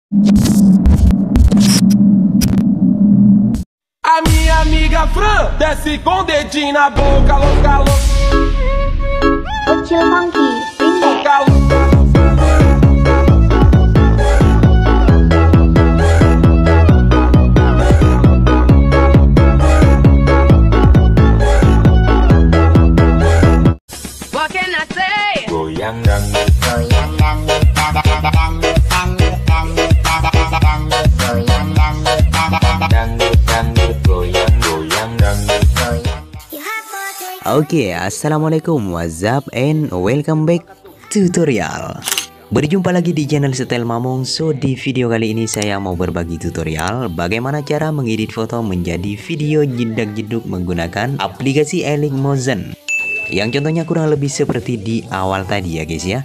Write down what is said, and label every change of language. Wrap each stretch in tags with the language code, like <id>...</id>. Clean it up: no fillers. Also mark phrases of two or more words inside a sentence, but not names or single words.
<pt>A minha amiga Fran desce com dedinho na boca, louca, louca.</pt> <id>Kecil Monkey, Bintang.</id> <en>What can I say?</en> <id>Goyang dangdut, Goyang dangdut, dangdut, dangdut, dangdut, dangdut, goyang dangdut, dangdut, dangdut, goyang, goyang dangdut. goyang. Oke, assalamualaikum,</id> <en>what's up and welcome back tutorial.</en> <id>Berjumpa lagi di channel Style Mamong. So di video kali ini saya mau berbagi tutorial bagaimana cara mengedit foto menjadi video jedak-jeduk menggunakan aplikasi Elink Motion, yang contohnya kurang lebih seperti di awal tadi ya guys ya.</id>